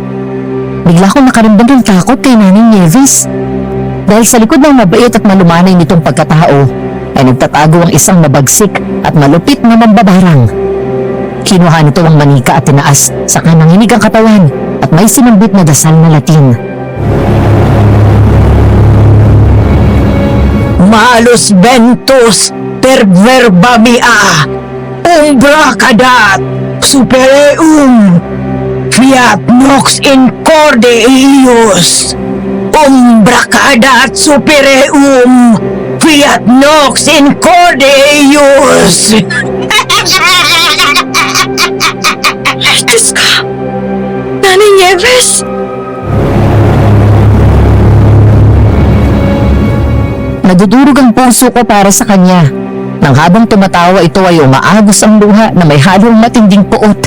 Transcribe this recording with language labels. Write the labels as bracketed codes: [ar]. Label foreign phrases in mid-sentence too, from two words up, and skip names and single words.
[tl] Bigla akong nakaramdam ng takot kay Nanay Nieves. Dahil sa likod ng mabait at malumanay nitong pagkatao, ay nagtatago ang isang mabagsik at malupit na mambabarang. Kinuha nito ang manika at tinaas sa kanang hinig ang katawan at may sinambit na dasal na Latin. [la] Malus ventus per verba mea, umbra cadat, supereum, fiat nox in corde eius. Umbra cadat supereum, fiat nox in corde eius. [tl] Diyos ko! Nanay Nieves! Nadudurog ang puso ko para sa kanya. Nang habang tumatawa ito ay umaagos ang luha na may halong matinding puot.